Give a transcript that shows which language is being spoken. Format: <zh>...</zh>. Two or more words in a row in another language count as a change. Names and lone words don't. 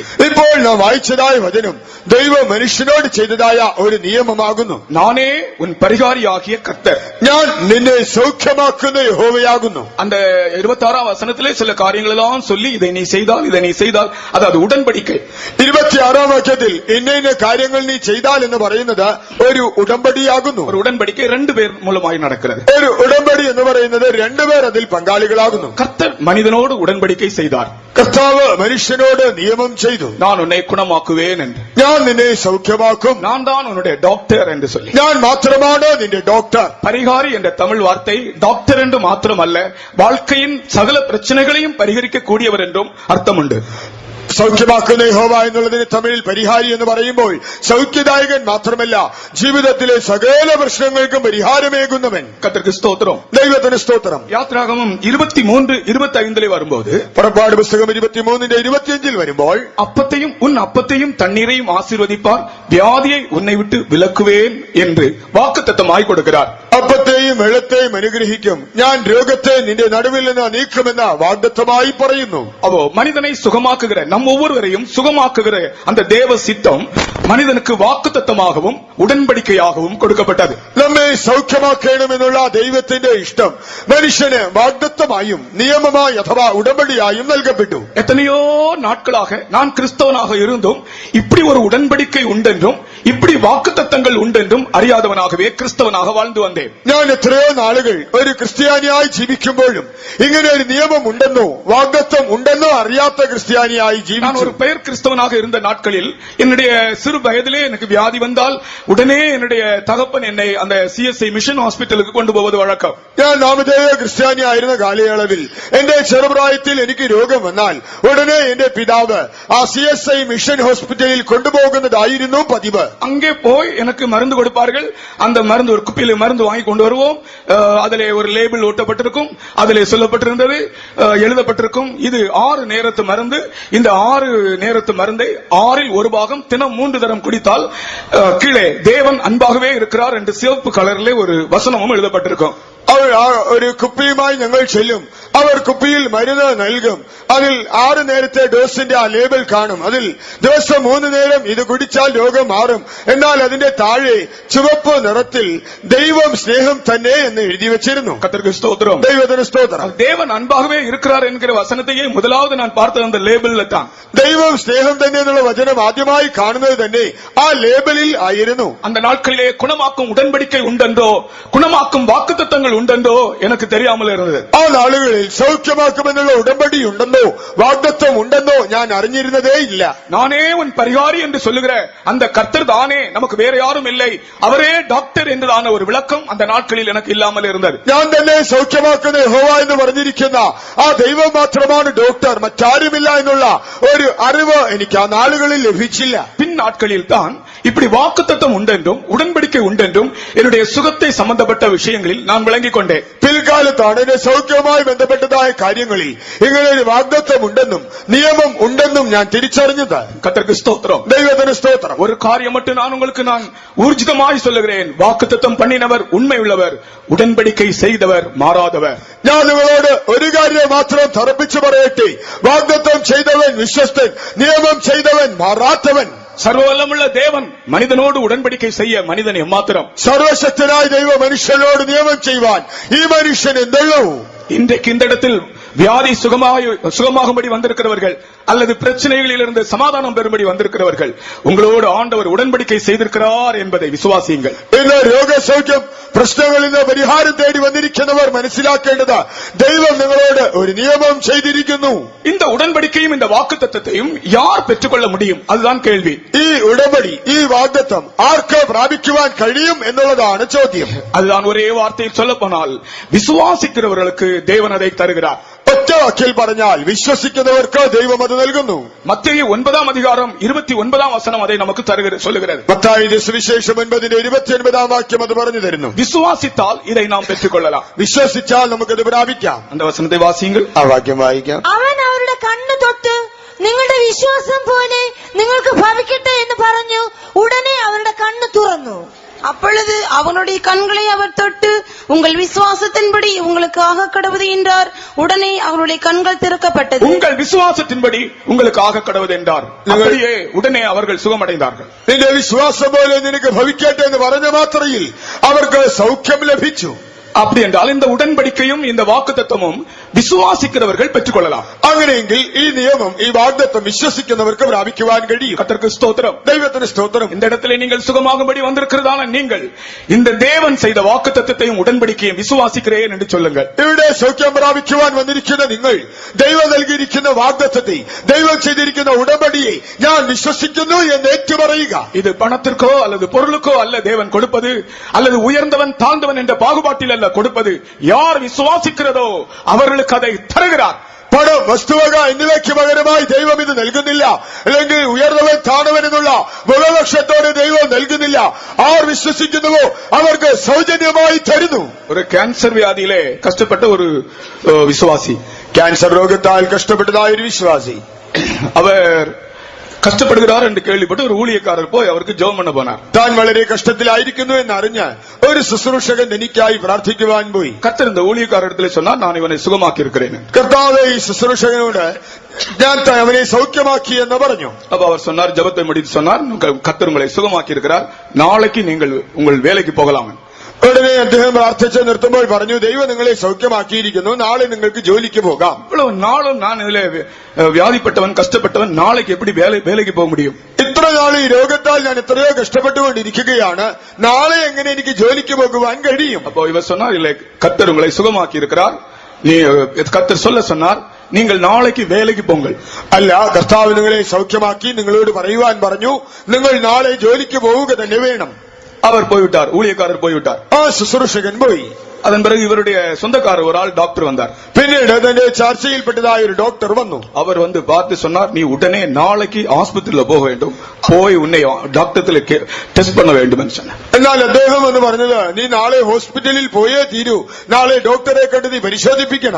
<ml>ഇപ്പോൾ നാം വായിച്ചതായ വചനം ദൈവം മനുഷ്യനോട് ചെയ്തതായ ഒരു നിയമമാകുന്നു.</ml> <ta>நானே உன் பரிகாரியாகிய கர்த்தர்,</ta> <ml>ഞാൻ നിന്നെ സൗഖ്യമാക്കുന്ന യഹോവയാകുന്നു.</ml> <ta>அந்த 26ஆம் வசனத்திலே சில காரியங்கள் எல்லாம் சொல்லி இதை நீ செய்தால் அது உடன்படிக்கை.</ta> <ml>26ஆം വാക്യത്തിൽ ഇന്ന കാര്യങ്ങൾ നീ ചെയ്താൽ എന്ന് പറയുന്നത് ഒരു ഉടമ്പടിയാകുന്നു.</ml> <ta>ஒரு உடன்படிக்கை ரெண்டு பேர் மூலமாய் நடக்கிறது.</ta> <ml>ഒരു ഉടമ്പടി എന്ന് പറയുന്നത് രണ്ടുപേർ അതിൽ പങ്കാളികളാകുന്നു.</ml> <ta>கர்த்தர் மனிதனோடு உடன்படிக்கை செய்தார்.</ta> <ml>കർത്താവ് മനുഷ്യനോട് നിയമം ചെയ്തു.</ml> <ta>நான் உன்னை குணமாக்குவேன் என்று,</ta> <ml>ഞാൻ നിന്നെ സൗഖ്യമാക്കും,</ml> <ta>நான் தான் உன்னுடைய டாக்டர் என்று சொல்லி.</ta> <ml>ഞാൻ മാത്രമാണ് നിന്റെ ഡോക്ടർ.</ml> <ta>பரிகாரி என்ற தமிழ் வார்த்தை டாக்டர் என்று மாத்திரமல்ல, வாழ்க்கையின் சகல பிரச்சனைகளையும் பரிகரிக்க கூடியவர் என்றும் அர்த்தம் உண்டு.</ta> <ml>സൗഖ്യമാക്കുന്ന യഹോവ എന്നുള്ളതിന് തമിഴിൽ പരിഹാരി എന്ന് പറയുമ്പോൾ സൗഖ്യദായകൻ മാത്രമല്ല, ജീവിതത്തിലെ സകല പ്രശ്നങ്ങൾക്കും പരിഹാരമേകുന്നവൻ.</ml> <ta>கர்த்தருக்கு ஸ்தோத்திரம்.</ta> <ml>ദൈവത്തിന് സ്തോത്രം.</ml> <ta>யாத்ராகமம் 23:25 வரும்போது</ta> <ml>പുറപ്പാട് പുസ്തകം 23:25 വരുമ്പോൾ</ml> <ta>அப்பத்தையும் உன் அப்பத்தையும் தண்ணீரையும் ஆசீர்வதிப்பார், வியாதியை உன்னை விட்டு விலக்குவேன் என்று வாக்குத்தத்தமாய் கொடுக்கிறார்.</ta> <ml>അപ്പത്തെയും വെള്ളത്തെയും അനുഗ്രഹിക്കും, ഞാൻ രോഗത്തെ നിന്റെ നടുവിൽ നിന്ന് നീക്കുമെന്ന വാഗ്ദത്തമായി പറയുന്നു.</ml> <ta>அவோ மனிதனை சுகமாக்குகிற நம் ஒவ்வொருவரையும் சுகமாக்குகிற அந்த தேவ சித்தம் மனிதனுக்கு வாக்குத்தத்தமாகவும் உடன்படிக்கையாகவும் கொடுக்கப்பட்டது.</ta> <ml>നമ്മെ സൗഖ്യമാക്കണമെന്നുള്ള ദൈവത്തിന്റെ ഇഷ്ടം മനുഷ്യന് വാഗ്ദത്തമായും നിയമമായി അഥവാ ഉടമ്പടിയായും നൽകപ്പെട്ടു.</ml> <ta>எத்தனையோ நாட்களாக நான் கிறிஸ்தவனாக இருந்தும் இப்படி ஒரு உடன்படிக்கை உண்டென்றும் இப்படி வாக்குத்தத்தங்கள் உண்டென்றும் அறியாதவனாகவே கிறிஸ்தவனாக வாழ்ந்து வந்தேன்.</ta> <ml>ഞാൻ എത്രയോ നാളുകൾ ഒരു ക്രിസ്ത്യാനിയായി ജീവിക്കുമ്പോഴും ഇങ്ങനെ ഒരു നിയമം ഉണ്ടെന്നോ വാഗ്ദത്തം ഉണ്ടെന്നോ അറിയാത്ത ക്രിസ്ത്യാനിയായി</ml> <ta>நான்</ta> <ml>ജീവിച്ചു.</ml> <ta>ஒரு பெயர் கிறிஸ்தவனாக இருந்த நாட்களில் என்னுடைய சிறு வயதிலே எனக்கு வியாதி வந்தால் உடனே என்னுடைய தகப்பன் என்னை அந்த CSI</ta> <en>mission hospital</en> <ta>கொண்டு போவது வழக்கம்.</ta> <ml>ഞാൻ നാമധേയ ക്രിസ്ത്യാനി ആയിരുന്ന കാലയളവിൽ എന്റെ ചെറുപ്രായത്തിൽ എനിക്ക് രോഗം വന്നാൽ ഉടനെ എന്റെ പിതാവ് ആ CSI</ml> <en>mission hospital</en> <ml>കൊണ്ടുപോകുന്നതായിരുന്നു പതിവ്.</ml> <ta>அங்கே போய் எனக்கு மருந்து கொடுப்பார்கள். அந்த மருந்து ஒரு குப்பியில மருந்து வாங்கி கொண்டு வருவோம். அதிலே ஒரு லேபிள் ஒட்டப்பட்டிருக்கும். அதிலே சொல்லப்பட்டிருந்தது, எழுதப்பட்டிருக்கும், இது 6 நேரத்து மருந்து. இந்த 6 நேரத்து மருந்தை 6ல் ஒரு பாகம் தினம் 3 தரம் குடித்தால் கீழே தேவன் அன்பாகவே இருக்கிறார் என்று சிவப்பு கலரிலே ஒரு வசனமும் எழுதப்பட்டிருக்கும்.</ta> <ml>അവർ ഒരു കുപ്പിയുമായി ഞങ്ങൾ ചെല്ലും. അവർ കുപ്പിയിൽ മരുന്ന് നൽകും. അതിൽ 6 നേരത്തെ ഡോസിന്റെ ആ ലേബൽ കാണും. അതിൽ ദിവസം 3 നേരം ഇത് കുടിച്ചാൽ രോഗം മാറും. എന്നാൽ അതിന്റെ താഴെ ചുവപ്പ് നിറത്തിൽ ദൈവം സ്നേഹം തന്നെ എന്ന് എഴുതി വെച്ചിരുന്നു.</ml> <ta>கர்த்தருக்கு ஸ்தோத்திரம்.</ta> <ml>ദൈവത്തിന് സ്തോത്രം.</ml> <ta>தேவன் அன்பாகவே இருக்கிறார் என்கிற வசனத்தையே முதலாவது நான் பார்த்த அந்த லேபிள்ல தான்.</ta> <ml>ദൈവം സ്നേഹം തന്നെ എന്നുള്ള വചനം ആദ്യമായി കാണുന്നത് തന്നെ ആ ലേബലിൽ ആയിരുന്നു.</ml> <ta>அந்த நாட்களிலே குணமாக்கும் உடன்படிக்கை உண்டென்றோ குணமாக்கும் வாக்குத்தத்தங்கள் உண்டென்றோ எனக்கு தெரியாமல் இருந்தது.</ta> <ml>ആ നാളുകളിൽ സൗഖ്യമാക്കുമെന്നുള്ള ഉടമ്പടി ഉണ്ടെന്നോ വാഗ്ദത്തം ഉണ്ടെന്നോ ഞാൻ അറിഞ്ഞിരുന്നതേ ഇല്ല.</ml> <ta>நானே உன் பரிகாரி என்று சொல்லுகிற அந்த கர்த்தர் தானே, நமக்கு வேற யாரும் இல்லை, அவரே டாக்டர் என்றுதான ஒரு விளக்கம் அந்த நாட்களில் எனக்கு இல்லாமல் இருந்தது.</ta> <ml>ഞാൻ തന്നെ സൗഖ്യമാക്കുന്ന യഹോവ എന്ന് പറഞ്ഞിരിക്കുന്ന ആ ദൈവം മാത്രമാണ് ഡോക്ടർ, മറ്റാരുമില്ല എന്നുള്ള ഒരു അറിവ് എനിക്ക് ആ നാളുകളിൽ ലഭിച്ചില്ല.</ml> <ta>பின் நாட்களில் தான் இப்படி வாக்குத்தத்தம் உண்டென்றும் உடன்படிக்கை உண்டென்றும் என்னுடைய சுகத்தை சம்பந்தப்பட்ட விஷயங்களில் நான் விளங்கிக் கொண்டேன்.</ta> <ml>പിൽക്കാലത്താണ് എന്റെ സൗഖ്യവുമായി ബന്ധപ്പെട്ടതായ കാര്യങ്ങളിൽ ഇങ്ങനെ ഒരു വാഗ്ദത്തം ഉണ്ടെന്നും നിയമം ഉണ്ടെന്നും ഞാൻ തിരിച്ചറിഞ്ഞത്.</ml> <ta>கர்த்தருக்கு ஸ்தோத்திரம்.</ta> <ml>ദൈവത്തിന് സ്തോത്രം.</ml> <ta>ஒரு காரியம் மட்டும் நான் உங்களுக்கு ஊர்ஜிதமாய் சொல்லுகிறேன். வாக்குத்தத்தம் பண்ணினவர் உண்மை உள்ளவர், உடன்படிக்கை செய்தவர் மாறாதவர்.</ta> <ml>ഞാൻ നിങ്ങളോട് ഒരു കാര്യം മാത്രം തറപ്പിച്ചു പറയട്ടെ, വാഗ്ദത്തം ചെയ്തവൻ വിശ്വസ്തൻ, നിയമം ചെയ്തവൻ മാറാത്തവൻ.</ml> <ta>சர்வவல்லமுள்ள தேவன் மனிதனோடு உடன்படிக்கை செய்ய மனிதன் எம்மாத்திரம்.</ta> <ml>സർവശക്തനായ ദൈവ മനുഷ്യനോട് നിയമം ചെയ്യുവാൻ ഈ മനുഷ്യൻ എന്തുള്ളൂ?</ml> <ta>இன்றைக்கு இந்த இடத்தில் வியாதி சுகமாகும்படி வந்திருக்கிறவர்கள் அல்லது பிரச்சனைகளிலிருந்து சமாதானம் பெறும்படி வந்திருக்கிறவர்கள், உங்களோடு ஆண்டவர் உடன்படிக்கை செய்திருக்கிறார் என்பதை விசுவாசியுங்கள்.</ta> <ml>ഇന്ന് രോഗസൗഖ്യം പ്രശ്നങ്ങളിൽ നിന്ന് പരിഹാരം തേടി വന്നിരിക്കുന്നവർ മനസ്സിലാക്കേണ്ടത് ദൈവം നിങ്ങളോട് ഒരു നിയമം ചെയ്തിരിക്കുന്നു.</ml> <ta>இந்த உடன்படிக்கையும் இந்த வாக்குத்தத்தத்தையும் யார் பெற்றுக்கொள்ள முடியும்? அதுதான் கேள்வி.</ta> <ml>ഈ ഉടമ്പടി, ഈ വാഗ്ദത്തം ആർക്ക് പ്രാപിക്കുവാൻ കഴിയും എന്നുള്ളതാണ് ചോദ്യം.</ml> <ta>அதுதான் ஒரே வார்த்தையில் சொல்ல போனால் விசுவாசிக்கிறவர்களுக்கு தேவன் அதை தருகிறார்.</ta> <ml>ഒറ്റ വാക്കിൽ പറഞ്ഞാൽ വിശ്വസിക്കുന്നവർക്ക് ദൈവം അത് നൽകുന്നു.</ml> <ta>மத்தேயு 9 அதிகாரம் 29 வசனம் அதை நமக்கு சொல்லுகிறது.</ta> <ml>മത്തായിയുടെ സുവിശേഷം 9:29 വാക്യം അത് പറഞ്ഞു തരുന്നു.</ml> <ta>விசுவாசித்தால் இதை நாம் பெற்றுக்கொள்ளலாம்.</ta> <ml>വിശ്വസിച്ചാൽ നമുക്കത് പ്രാപിക്കാം.</ml> <ta>அந்த வசனத்தை வாசியுங்கள்.</ta> <ml>ആ വാക്യം വായിക്കാം. അവൻ അവരുടെ കണ്ണു തൊട്ട് നിങ്ങളുടെ വിശ്വാസം പോലെ നിങ്ങൾക്ക് ഭവിക്കട്ടെ എന്ന് പറഞ്ഞു. ഉടനെ അവരുടെ കണ്ണു തുറന്നു.</ml> <ta>அப்பொழுது அவனுடைய கண்களை அவர் தொட்டு, உங்கள் விசுவாசத்தின்படி உங்களுக்கு ஆக கடவுது என்றார். உடனே அவருடைய கண்கள் திறக்கப்பட்டது. உங்கள் விசுவாசத்தின்படி உங்களுக்கு ஆக கடவுது என்றார். அப்படியே உடனே அவர்கள் சுகமடைந்தார்கள்.</ta> <ml>നിന്റെ വിശ്വാസം പോലെ നിനക്ക് ഭവിക്കട്ടെ എന്ന് പറഞ്ഞ മാത്രയിൽ അവർക്ക് സൗഖ്യം ലഭിച്ചു.</ml> <ta>அப்படி என்றால் இந்த உடன்படிக்கையும் இந்த வாக்குத்தத்தமும் விசுவாசிக்கிறவர்கள் பெற்றுக்கொள்ளலாம்.</ta> <ml>അങ്ങനെയെങ്കിൽ ഈ നിയമം, ഈ വാഗ്ദത്തം വിശ്വസിക്കുന്നവർക്ക് പ്രാപിക്കുവാൻ കഴിയും.</ml> <ta>கர்த்தருக்கு ஸ்தோத்திரம்.</ta> <ml>ദൈവത്തിന് സ്തോത്രം.</ml> <ta>இந்த இடத்திலே நீங்கள் சுகமாகும்படி வந்திருக்கிறதான நீங்கள் இந்த தேவன் செய்த வாக்குத்தத்தத்தையும் உடன்படிக்கையும் விசுவாசிக்கிறேன் என்று சொல்லுங்கள்.</ta> <ml>ഇവിടെ സൗഖ്യം പ്രാപിക്കുവാൻ വന്നിരിക്കുന്ന നിങ്ങൾ ദൈവം നൽകിയിരിക്കുന്ന വാഗ്ദത്തത്തെ, ദൈവം ചെയ്തിരിക്കുന്ന ഉടമ്പടിയെ ഞാൻ വിശ്വസിക്കുന്നു എന്ന് ഏറ്റുപറയുക.</ml> <ta>இது பணத்திற்கோ அல்லது பொருளுக்கோ அல்ல தேவன் கொடுப்பது, அல்லது உயர்ந்தவன் தாழ்ந்தவன் என்ற பாகுபாட்டில் அல்ல கொடுப்பது. யார் விசுவாசிக்கிறதோ அவர்களுக்கு அதை தருகிறார்.</ta> <ml>പണം, വസ്തുവക എന്നിവയ്ക്ക് പകരമായി ദൈവം ഇത് നൽകുന്നില്ല. അല്ലെങ്കിൽ ഉയർന്നവൻ താണവൻ എന്നുള്ള മുഖപക്ഷത്തോടെ ദൈവം നൽകുന്നില്ല. ആർ വിശ്വസിക്കുന്നുവോ അവർക്ക് സൗജന്യമായി തരുന്നു.</ml> <ta>ஒரு கேன்சர் வியாதியிலே கஷ்டப்பட்ட ஒரு விசுவாசி,</ta> <ml>ക്യാൻസർ രോഗത്താൽ കഷ്ടപ്പെട്ടതായ ഒരു വിശ്വാസി,</ml> <ta>அவர் கஷ்டப்படுகிறார் என்று கேள்விப்பட்டு ஒரு ஊழியக்காரர் போய் அவருக்கு ஜெபம் பண்ண போனார்.</ta> <ml>താൻ വളരെ കഷ്ടത്തിലായിരിക്കുന്നു എന്നറിഞ്ഞ് ഒരു ശുശ്രൂഷകൻ എനിക്കായി പ്രാർത്ഥിക്കുവാൻ പോയി.</ml> <ta>கர்த்தர் இந்த ஊழியக்காரரிடத்தில் சொன்னார், நான் இவனை சுகமாக்கி இருக்கிறேன்.</ta> <ml>കർത്താവ് ഈ ശുശ്രൂഷകനോട് ഞാൻ അവനെ സൗഖ്യമാക്കി എന്ന് പറഞ്ഞു.</ml> <ta>அப்ப அவர் சொன்னார், ஜெபத்தை முடித்து சொன்னார், கர்த்தர் உங்களை சுகமாக்கி இருக்கிறார், நாளைக்கு நீங்கள் உங்கள் வேலைக்கு போகலாம்.</ta> <ml>ഉടനെ അദ്ദേഹം പ്രാർത്ഥിച്ച് നിർത്തുമ്പോൾ പറഞ്ഞു, ദൈവം നിങ്ങളെ സൗഖ്യമാക്കിയിരിക്കുന്നു, നാളെ നിങ്ങൾക്ക് ജോലിക്ക് പോകാം.</ml> <ta>இவ்வளவு நாளும் நான் இதுல வியாதிப்பட்டவன், கஷ்டப்பட்டவன், நாளைக்கு எப்படி வேலைக்கு போக முடியும்?</ta> <ml>ഇത്ര ഇന്ന നാളെ ഈ രോഗത്താൽ ഞാൻ എത്രയോ കഷ്ടപ്പെട്ടുകൊണ്ടിരിക്കുകയാണ്. നാളെ എങ്ങനെ എനിക്ക് ജോലിക്ക് പോകുവാൻ കഴിയും?</ml> <ta>அப்போ இவர் சொன்னார், இல்லை கர்த்தர் உங்களை சுகமாக்கி இருக்கிறார், நீ கர்த்தர் சொல்ல சொன்னார், நீங்கள் நாளைக்கு வேலைக்கு போங்கள்.</ta> <ml>അല്ല, കർത്താവ് നിങ്ങളെ സൗഖ്യമാക്കി നിങ്ങളോട് പറയുവാൻ പറഞ്ഞു, നിങ്ങൾ നാളെ ജോലിക്ക് പോവുക തന്നെ വേണം.</ml> <ta>அவர் போய்விட்டார், ஊழியக்காரர் போய்விட்டார்.</ta> <ml>ആ ശുശ്രൂഷകൻ പോയി.</ml> <ta>அதன் பிறகு இவருடைய சொந்தக்காரர் ஒரு ஆள் டாக்டர் வந்தார்.</ta> <ml>പിന്നീട് തന്റെ ചർച്ചയിൽപ്പെട്ടതായ ഒരു ഡോക്ടർ വന്നു.</ml> <ta>அவர் வந்து பார்த்து சொன்னார், நீ உடனே நாளைக்கு ஆஸ்பத்திரியில போக வேண்டும், போய் உன்னை டாக்டர்ல டெஸ்ட் பண்ண வேண்டும் என்று சொன்னார்.</ta> <ml>എന്നാൽ അദ്ദേഹം എന്ന് പറഞ്ഞത്, നീ നാളെ ഹോസ്പിറ്റലിൽ പോയേ തീരൂ, നാളെ ഡോക്ടറെ കണ്ട് നീ പരിശോധിപ്പിക്കണം.</ml>